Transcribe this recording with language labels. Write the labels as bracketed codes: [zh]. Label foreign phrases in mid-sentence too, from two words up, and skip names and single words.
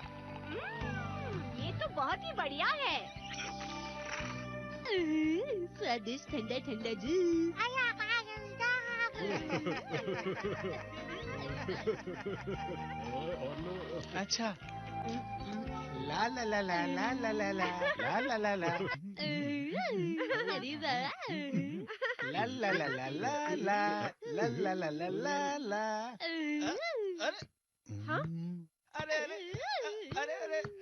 [hi] ये तो बहुत ही बढ़िया है। स्वादिष्ट ठंडा ठंडा जूस। अच्छा। ला ला ला ला ला ला ला ला ला ला ला ला। अरे वाह। ला ला ला ला ला ला ला ला ला ला ला ला। अरे हाँ? अरे अरे अरे अरे